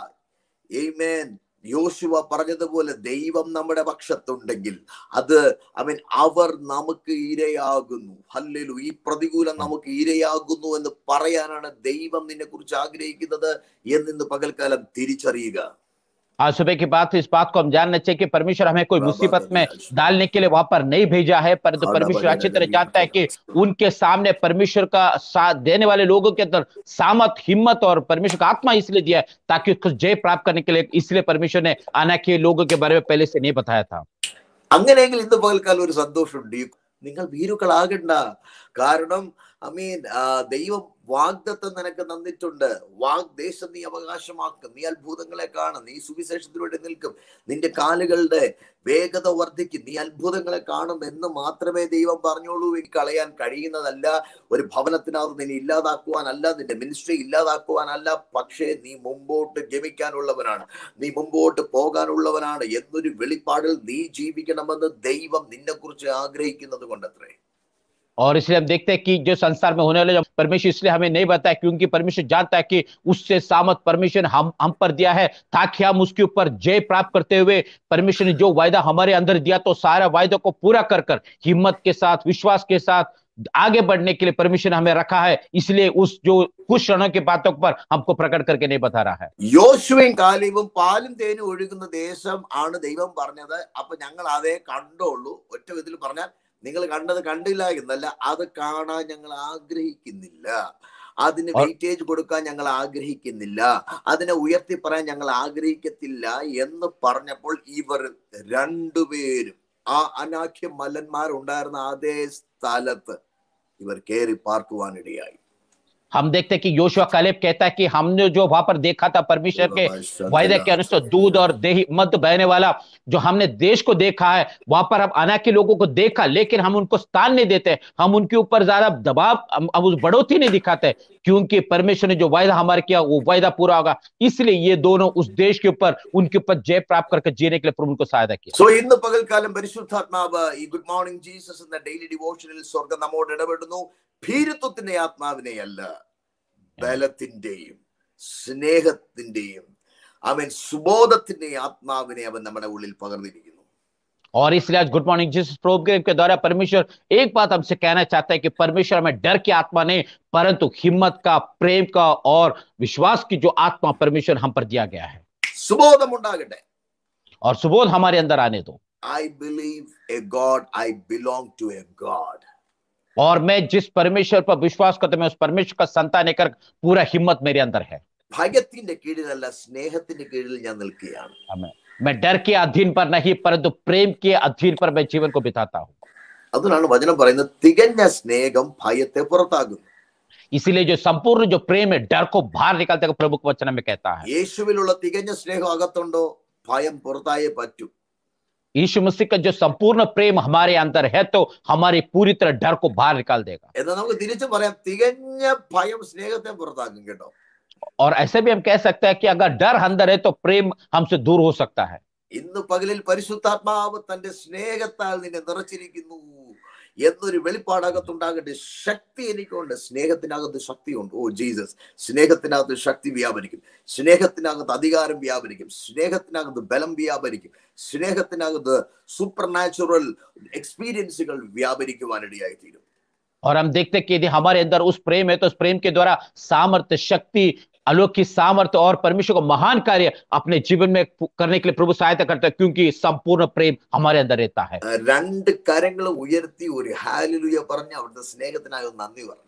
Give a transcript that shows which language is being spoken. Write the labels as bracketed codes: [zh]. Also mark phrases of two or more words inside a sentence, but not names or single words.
[ml] ആമേൻ. യോശുവ പറഞ്ഞതുപോലെ ദൈവം നമ്മുടെ പക്ഷത്തുണ്ടെങ്കിൽ അത് ആമേൻ അവർ നമുക്ക് ഇരയാകുന്നു. ഹല്ലേലൂയ. ഈ പ്രതികൂലം നമുക്ക് ഇരയാകുന്നു എന്ന് പറയാനാണ് ദൈവം നിന്നെ കുറിച്ച് ആഗ്രഹിക്കുന്നത് എന്നിന്ന് പകൽക്കാലം തിരിച്ചറിയുക. [hi] आज सुबह की बात इस बात को हम जानना चाहिए कि परमेश्वर हमें कोई मुसीबत में डालने के लिए वहां पर नहीं भेजा है, परंतु परमेश्वर अच्छी तरह जानता है कि उनके सामने परमेश्वर का साथ देने वाले लोगों के अंदर सामर्थ, हिम्मत और परमेश्वर का आत्मा इसलिए दिया है ताकि उसको जय प्राप्त करने के लिए। इसलिए परमेश्वर ने अनाक के लोगों के बारे में पहले से नहीं बताया था। [ml] അങ്ങനെയെങ്കിൽ ഇന്ന് പകൽക്കാലം ഒരു സന്തോഷമുണ്ട്. നിങ്ങൾ ഭീരുക്കളാകണ്ട. കാരണം ദൈവം വാഗ്ദത്തം നിനക്ക് തന്നിട്ടുണ്ട്. വാഗ്ദേശം നീ അവകാശമാക്കും, നീ അത്ഭുതങ്ങളെ കാണും, നീ സുവിശേഷത്തിലൂടെ നിൽക്കും, നിന്റെ കാലുകളുടെ വേഗത വർദ്ധിക്കും, നീ അത്ഭുതങ്ങളെ കാണും എന്ന് മാത്രമേ ദൈവം പറഞ്ഞോളൂ. കളയാൻ കഴിയുന്നതല്ല. ഒരു ഭവനത്തിനകത്ത് നിന്നെ ഇല്ലാതാക്കുവാനല്ല, നിന്റെ മിനിസ്ട്രി ഇല്ലാതാക്കുവാനല്ല, പക്ഷേ നീ മുമ്പോട്ട് ഗമിക്കാനുള്ളവനാണ്, നീ മുമ്പോട്ട് പോകാനുള്ളവനാണ് എന്നൊരു വെളിപ്പാടിൽ നീ ജീവിക്കണമെന്ന് ദൈവം നിന്നെ കുറിച്ച് ആഗ്രഹിക്കുന്നത് കൊണ്ടത്രേ. [hi] और इसलिए हम देखते हैं कि जो संसार में होने वाले परमेश्वर इसलिए हमें नहीं बताया क्योंकि परमेश्वर जानता है कि उससे सामर्थ परमेश्वर हम पर दिया है ताकि हम उसके ऊपर जय प्राप्त करते हुए परमेश्वर ने जो वायदा हमारे अंदर दिया तो सारा वायदों को पूरा कर कर हिम्मत के साथ, विश्वास के साथ आगे बढ़ने के लिए परमेश्वर ने हमें रखा है। इसलिए उस जो कुछ क्षणों की बातों पर हमको प्रकट करके नहीं बता रहा है। [ml] യോശുവയും കാലേബും പാലും തേനും ഒഴുകുന്ന ദേശം ആണ് ദൈവം പറഞ്ഞത്. അപ്പൊ ഞങ്ങൾ അതേ കണ്ടുള്ളൂ. ഒറ്റ വിധത്തിൽ പറഞ്ഞാൽ നിങ്ങൾ കണ്ടത് കണ്ടില്ല എന്നല്ല, അത് കാണാൻ ഞങ്ങൾ ആഗ്രഹിക്കുന്നില്ല, അതിന് വെയിറ്റേജ് കൊടുക്കാൻ ഞങ്ങൾ ആഗ്രഹിക്കുന്നില്ല, അതിനെ ഉയർത്തി പറയാൻ ഞങ്ങൾ ആഗ്രഹിക്കത്തില്ല എന്ന് പറഞ്ഞപ്പോൾ ഇവർ രണ്ടുപേരും ആ അനാഖ്യ മല്ലന്മാരുണ്ടായിരുന്ന അതേ സ്ഥലത്ത് ഇവർ കയറി പാർക്കുവാനിടയായി. [hi] हम देखते हैं कि योशुआ कालेब कहता है कि हमने जो वहां पर देखा था परमेश्वर के वायदे के अनुसार दूध और दही मध्य बहने वाला जो हमने देश को देखा है, वहां पर हम अनाक के लोगों को देखा, लेकिन हम उनको स्थान नहीं देते, हम उनके ऊपर ज्यादा दबाव, हम उस बढ़ोतरी नहीं दिखाते क्योंकि परमेश्वर ने जो वायदा हमारे किया वो वायदा पूरा होगा। इसलिए ये दोनों उस देश के ऊपर उनके ऊपर जय प्राप्त करके जीने के लिए प्रभु उनको सहायता किया। [ml] സോ ഇന്ന് പകൽക്കാലം പരിശുദ്ധാത്മാവ് ഈ ഗുഡ് മോർണിംഗ് ജീസസ് എന്ന [en] daily devotion [ml] സ്വർഗ്ഗം നമ്മോട് ഇടപെടുന്നു. ഭീരുത്വത്തിന്റെ ആത്മാവിനെയല്ല, ബലത്തിന്റെയും സ്നേഹത്തിന്റെയും അവൻ സുബോധത്തിന്റെയും ആത്മാവിനെ അവൻ നമ്മുടെ ഉള്ളിൽ പകർന്നിരിക്കുന്നു. [hi] और इसलिए आज गुड मॉर्निंग जीसस प्रोग्राम के द्वारा परमेश्वर एक बात हमसे कहना चाहता है कि परमेश्वर हमें डर की आत्मा नहीं परंतु हिम्मत का, प्रेम का और विश्वास की जो आत्मा परमेश्वर हम पर दिया गया है। [ml] സുബോധം ഉണ്ടാകട്ടെ. [hi] और सुबोध हमारे अंदर आने दो। [en] I believe a God, I belong to a God. [hi] और मैं जिस परमेश्वर पर विश्वास करता हूं मैं उस परमेश्वर का संतान लेकर पूरा हिम्मत मेरे अंदर है। [ml] ഭയത്തിന്റെ കീഴിലല്ല, സ്നേഹത്തിന്റെ കീഴിൽ ഞാൻ നിൽക്കുകയാണ്. [hi] मैं डर के अधीन पर नहीं परंतु प्रेम के अधीन पर मैं जीवन को बिताता हूं। [ml] അതുകൊണ്ടാണ് വചനം പറയുന്നത് തികഞ്ഞ സ്നേഹം ഭയത്തെ പുറത്താകുന്നു. [hi] इसीलिए जो संपूर्ण जो प्रेम है डर को बाहर निकालते हुए प्रभु के वचन में कहता है. [ml] യേശുവിലുള്ള തികഞ്ഞ സ്നേഹം അകത്തുണ്ടോ ഭയം പുറത്തായേ പറ്റൂ. [hi] यीशु मसीह का जो संपूर्ण प्रेम हमारे अंदर है तो हमारी पूरी तरह डर को बाहर निकाल देगा. [ml] എന്നാൽ നമുക്ക് തിരിച്ചു പറയാം തികഞ്ഞ ഭയം സ്നേഹത്തെ പുറത്താക്കും കേട്ടോ. [hi] और ऐसे भी हम कह सकते हैं कि अगर डर अंदर है तो प्रेम हमसे दूर हो सकता है. [ml] ഇന്ന് പകലിൽ പരിശുദ്ധാത്മാവ് തന്റെ സ്നേഹത്താൽ നിന്നെ നിറച്ചിരിക്കുന്നു എന്നൊരു വെളിപ്പാടകത്തുണ്ടാകട്ടെ. ശക്തി എനിക്കുണ്ട്, സ്നേഹത്തിനകത്ത് ശക്തിയുണ്ട്. ഓ ജീസസ്, സ്നേഹത്തിനകത്ത് ശക്തി വ്യാപരിക്കും, സ്നേഹത്തിനകത്ത് അധികാരം വ്യാപരിക്കും, സ്നേഹത്തിനകത്ത് ബലം വ്യാപരിക്കും, സ്നേഹത്തിനകത്ത് [en] super natural experiences [ml] വ്യാപരിക്കുവാനിടയായി തീരും. [hi] और हम देखते हैं कि यदि हमारे अंदर उस प्रेम है तो उस प्रेम के द्वारा सामर्थ्य, शक्ति, अलौकिक सामर्थ्य और परमेश्वर को महान कार्य अपने जीवन में करने के लिए प्रभु सहायता करता है, क्योंकि संपूर्ण प्रेम हमारे अंदर रहता है. [ml] രണ്ട് കരങ്ങൾ ഉയർത്തി ഒരു ഹല്ലേലൂയ പറഞ്ഞ് അവിടുത്തെ സ്നേഹത്തിനായി നന്ദി പറഞ്ഞു.